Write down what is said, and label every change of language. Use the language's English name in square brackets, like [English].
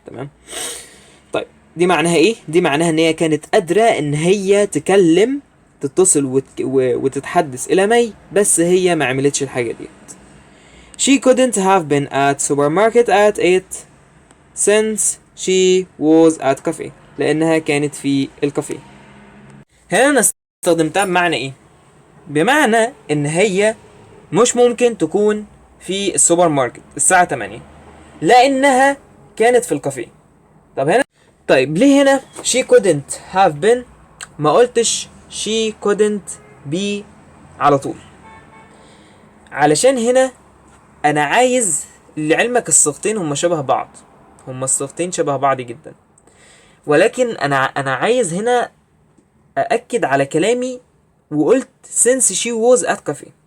[Arabic] تمام، طيب دي معناها ايه؟ دي معناها ان هي كانت قادره ان هي تتصل وتتحدث الى مي، بس هي ما عملتش الحاجه دي. [English] she couldn't have been at supermarket at 8 since she was at cafe [Arabic] لانها كانت في الكافيه. هنا انا استخدمتها بمعنى ايه؟ بمعنى ان هي مش ممكن تكون في السوبر ماركت الساعة 8 لانها كانت في الكافيه. طب هنا، طيب ليه هنا [English] she couldn't have been [Arabic] ما قلتش [English] she couldn't be [Arabic] على طول؟ علشان هنا انا عايز، لعلمك الصيغتين هما شبه بعض، هما الصيغتين شبه بعض جدا، ولكن انا عايز هنا أأكد على كلامي وقلت [English] since she was at cafe.